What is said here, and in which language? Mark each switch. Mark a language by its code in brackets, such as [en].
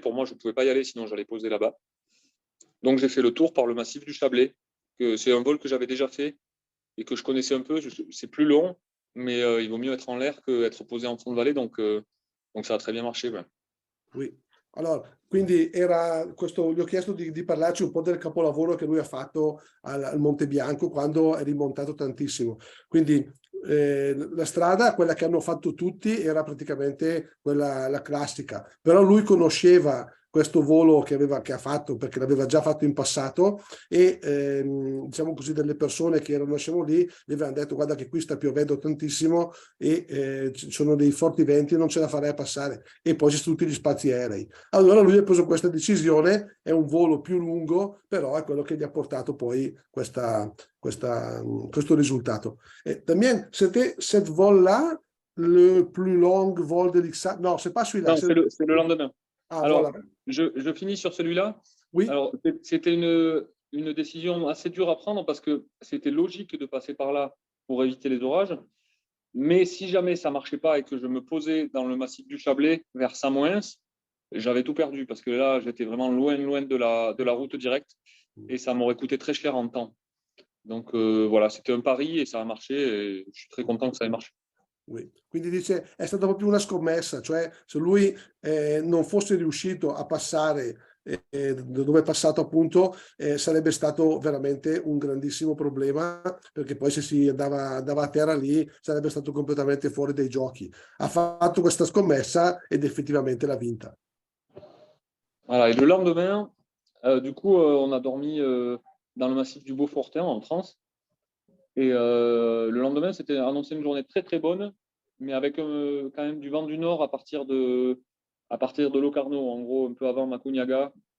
[fr] Pour moi, je ne pouvais pas y aller, sinon j'allais poser là-bas. Donc j'ai fait le tour par le massif du Chablais. C'est un vol que j'avais déjà fait et que je connaissais un peu. C'est plus long, mais il vaut mieux être en l'air qu'être posé en fond de vallée. Donc ça a très bien marché. Ouais. oui. [it] Allora, quindi era questo, gli ho chiesto di parlarci un po' del capolavoro che lui ha fatto al Monte Bianco quando è rimontato tantissimo. Quindi la strada, quella che hanno fatto tutti, era praticamente quella la classica, però lui conosceva questo volo che ha fatto, perché l'aveva già fatto in passato, e diciamo così, delle persone che erano lì gli avevano detto: guarda che qui sta piovendo tantissimo e ci sono dei forti venti, non ce la farei a passare, e poi ci sono tutti gli spazi aerei. Allora lui ha preso questa decisione, è un volo più lungo, però è quello che gli ha portato poi questo risultato. [fr] Damien, c'était cette vol-là le plus long vol de l'IXA? Non, c'est pas celui-là. Non, c'est le lendemain. Ah, Alors, voilà. je finis sur celui-là. Oui. Alors, c'était une décision assez dure à prendre parce que c'était logique de passer par là pour éviter les orages. Mais si jamais ça ne marchait pas et que je me posais dans le massif du Chablais vers Samoëns, j'avais tout perdu parce que là, j'étais vraiment loin de la route directe et ça m'aurait coûté très cher en temps. Donc voilà, c'était un pari et ça a marché et je suis très content que ça ait marché. Oui. [it] Quindi dice, è stata proprio una scommessa, cioè se lui non fosse riuscito a passare dove è passato, appunto, sarebbe stato veramente un grandissimo problema, perché poi se si andava a terra lì sarebbe stato completamente fuori dai giochi. Ha fatto questa scommessa ed effettivamente l'ha vinta. [fr] Voilà, et le lendemain, du coup, on a dormi dans le massif du Beaufortin en France. Et le lendemain, c'était annoncé une journée très très bonne, mais avec quand même du vent du nord à partir de Locarno, en gros, un peu avant Macugnaga.